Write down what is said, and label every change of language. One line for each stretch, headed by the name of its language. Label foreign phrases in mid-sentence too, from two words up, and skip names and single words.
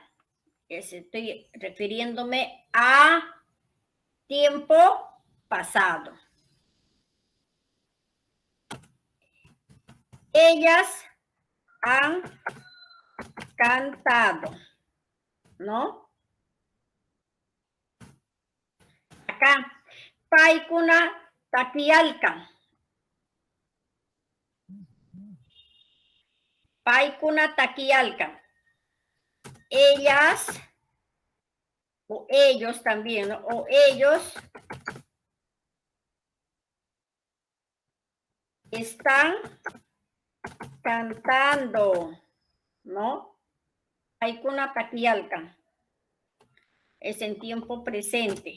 Spanish: Estoy refiriéndome a tiempo pasado. Ellas han cantado, ¿no? Acá,
Quechua: paikuna takialkan. Paikuna takialkan.
Spanish: Ellas, o ellos también, ¿no? O ellos están cantando, ¿no?
Quechua: Paikuna takialkan.
Spanish: Es en tiempo presente.